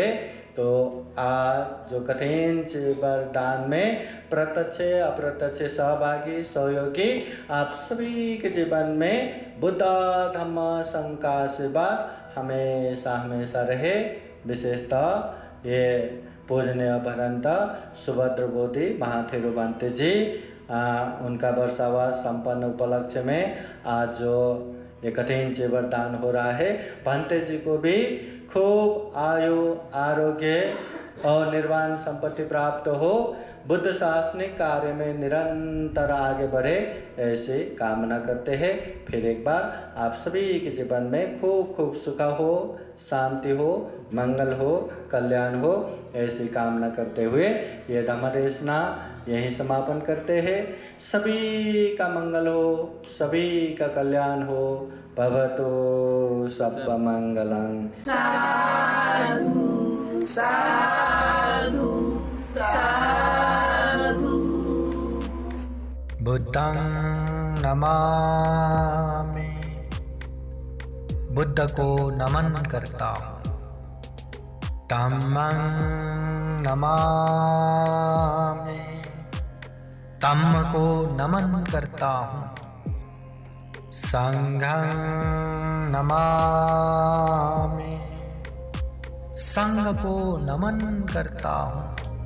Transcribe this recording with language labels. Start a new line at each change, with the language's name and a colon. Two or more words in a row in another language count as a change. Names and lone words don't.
Hindi: तो आज जो कठिन चीवर दान में प्रत्यक्ष अप्रत्यक्ष सहभागी सहयोगी आप सभी के जीवन में बुद्ध धम्म संघ का आशीर्वाद हमेशा हमेशा रहे। विशेषतः ये पूजनीय भदंत सुभद्र बोधि महाथेरो बांते जी, उनका वर्षावास संपन्न उपलक्ष्य में आज जो ये कठिन चीवर दान हो रहा है, भांते जी को भी खूब आयु आरोग्य और निर्वाण संपत्ति प्राप्त हो, बुद्ध शासनिक कार्य में निरंतर आगे बढ़े, ऐसी कामना करते हैं। फिर एक बार आप सभी के जीवन में खूब खूब सुख हो, शांति हो, मंगल हो, कल्याण हो, ऐसी कामना करते हुए ये धम्मदेशना यहीं समापन करते हैं। सभी का मंगल हो, सभी का कल्याण हो।
Pali: भवतु सब्ब मंगलं। साधु साधु साधु। बुद्धं नमामि,
Hindi: बुद्ध को नमन करता हूँ।
Pali: धम्मं नमामि,
Hindi: धम्म को नमन करता हूँ।
Pali: संघं नमामि,
Hindi: संघ को नमन करता हूँ।